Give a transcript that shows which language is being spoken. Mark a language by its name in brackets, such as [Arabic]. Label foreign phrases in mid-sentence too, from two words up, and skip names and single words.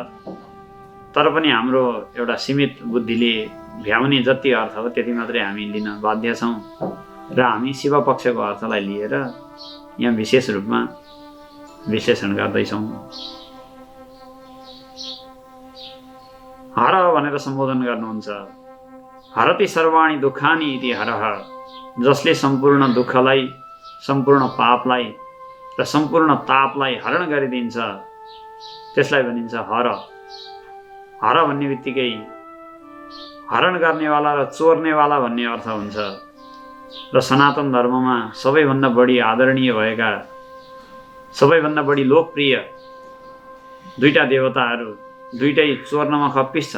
[Nepali] तर पनि हाम्रो एउटा सीमित बुद्धिले भ्याउने जति अर्थ हो त्यति मात्रै हामी लिन बाध्य छौँ र हामी शिव पक्षको अर्थलाई लिएर यहाँ विशेष रूपमा विश्लेषण गर्दैछौँ। हर भनेर सम्बोधन गर्नुहुन्छ। [Sanskrit] हरति सर्वाणि दुःखानि इति हरः, [Nepali] जसले सम्पूर्ण दुःखलाई, सम्पूर्ण पापलाई र सम्पूर्ण तापलाई हरण गरिदिन्छ त्यसलाई भनिन्छ हर। हर भन्ने बित्तिकै हरण गर्नेवाला र चोर्नेवाला भन्ने अर्थ हुन्छ। र सनातन धर्ममा सबैभन्दा बढी आदरणीय भएका, सबैभन्दा बढी लोकप्रिय दुईटा देवताहरू दुईटै चोर्नमा खप्पिस छन्।